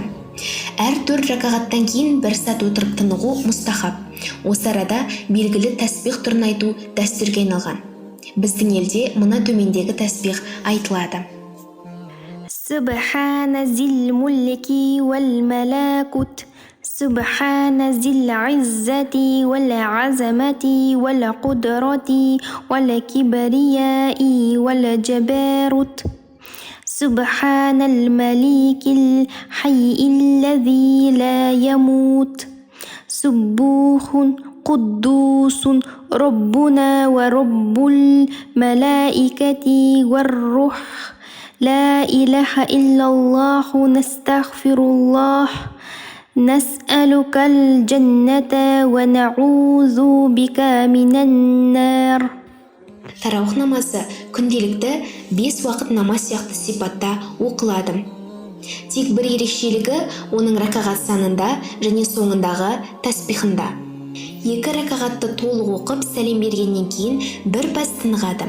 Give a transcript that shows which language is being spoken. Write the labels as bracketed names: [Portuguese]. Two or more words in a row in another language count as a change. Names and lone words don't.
[Kazakh] Әр 4 ракағаттан кейін бір сәт отырып тынығу мұстахаб. Осы арада белгілі тәсбих түрін айту дәстүрге айналған. Біздің елде мына төмендегі тәсбих айтылады. [Arabic] سبحان ذي الملك والملكوت، سبحان ذي العزة والعظمة والقدرة والكبرياء والجبروت. سبحان الملك الحي الذي لا يموت سبوح قدوس ربنا ورب الملائكة والروح لا إله إلا الله نستغفر الله نسألك الجنة ونعوذ بك من النار. [Kazakh] Тарауых намазы күнделікті 5 уақыт намаз сияқты сипатта оқылады. Тек бір ерекшелігі оның ракағат санында және соңындағы тәсбихында. 2 ракағатты толық оқып сәлем бергеннен кейін бір пәс тынығады.